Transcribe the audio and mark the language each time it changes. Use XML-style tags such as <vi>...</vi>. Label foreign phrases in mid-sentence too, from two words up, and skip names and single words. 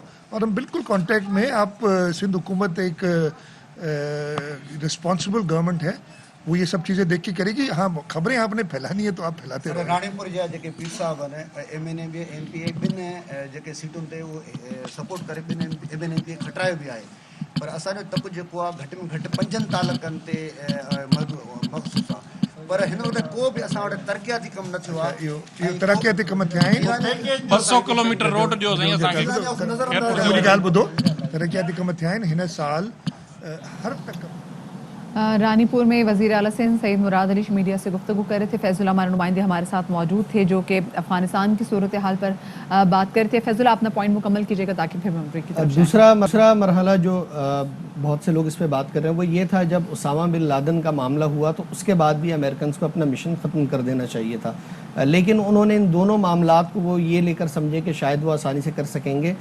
<ur>اور ہم بالکل کانٹیکٹ میں, آپ سندھ حکومت ایک</ur> <en>responsible government</en> <ur>ہے, وہ یہ سب چیزیں دیکھ کے کرے گی. ہاں, خبریں آپ نے پھیلانی ہے تو آپ پھیلاتے رہے.</ur> <sd>رانی پور جا جے پیر صاحب ہیں ایم این اے بھی ایم پی اے بن جے سیٹوں تے وہ سپورٹ کرے پن ایم این اے پی کھٹراयो بھی آئے, پر اسانجو تپ जेको आहे घटि में घटि 5 तालुकनि ते मखसूस आहे. पर हिन वटि को बि असां वटि तरक़ियाती कमु न थियो आहे. इहो तरक़ियाती कम थिया आहिनि. 200</sd> <en>kilometer road</en> <sd>ॾियो साईं असांखे. मुंहिंजी ॻाल्हि ॿुधो, तरक़ियाती कम थिया आहिनि. हिन साल हर तक</sd> <ur>رانی پور میں وزیر اعلیٰ سندھ سید مراد علی میڈیا سے گفتگو کر رہے تھے. فیض اللہ ہمارے نمائندے ہمارے ساتھ موجود تھے جو کہ افغانستان کی صورتحال پر بات کر رہے تھے. فیض اللہ, اپنا پوائنٹ مکمل کیجیے گا تاکہ پھر ہم بریک کی طرف جائیں. دوسرا مرحلہ جو بہت سے لوگ اس پہ بات کر رہے ہیں وہ یہ تھا, جب اسامہ بن لادن کا معاملہ ہوا تو اس کے بعد بھی امریکنز کو اپنا مشن ختم کر دینا چاہیے تھا, لیکن انہوں نے ان دونوں معاملات کو وہ یہ لے کر سمجھے کہ شاید وہ آسانی سے کر سکیں گے.</ur>